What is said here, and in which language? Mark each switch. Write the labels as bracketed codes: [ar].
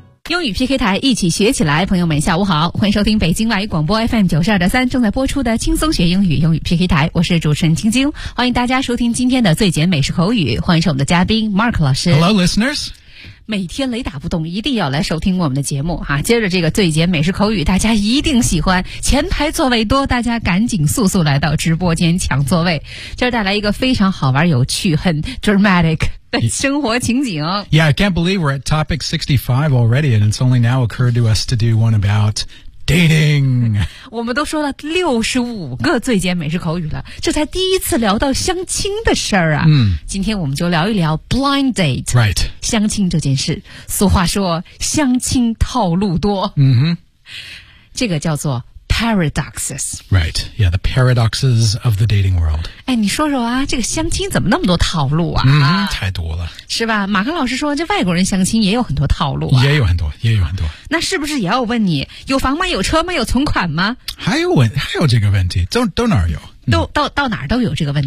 [zh] 英语 PK 台，一起学起来。朋友们下午好，欢迎收听北京外语广播 FM92.3 正在播出的轻松学英语英语 PK 台，我是主持人晶晶，欢迎大家收听今天的最简美式口语，欢迎是我们的嘉宾 Mark 老师。 [en] Hello listeners， [zh] 每天雷打不动，一定要来收听我们的节目啊！接着这个最简美式口语，大家一定喜欢。前排座位多，大家赶紧速速来到直播间抢座位。这带来一个非常好玩、有趣、很 dramatic 的生活情景。 [en] Yeah, I can't believe we're at topic 65 already, and it's only now occurred to us to do one about dating. [zh] 我们都说了65个最简美式口语了，这才第一次聊到相亲的事儿啊！今天我们就聊一聊 blind date. [en] Right. [zh] 相亲这件事，俗话说相亲套路多，这个叫做 paradoxes. [en] Right, yeah, the paradoxes of the dating world. [zh] 哎，你说说啊，这个相亲怎么那么多套路啊？太多了，是吧？马克老师说，这外国人相亲也有很多套路、啊、也有很多，也有很多。那是不是也要问你，有房吗？有车吗？有存款吗？还有这个问题，都哪儿有？到哪儿都有这个问题。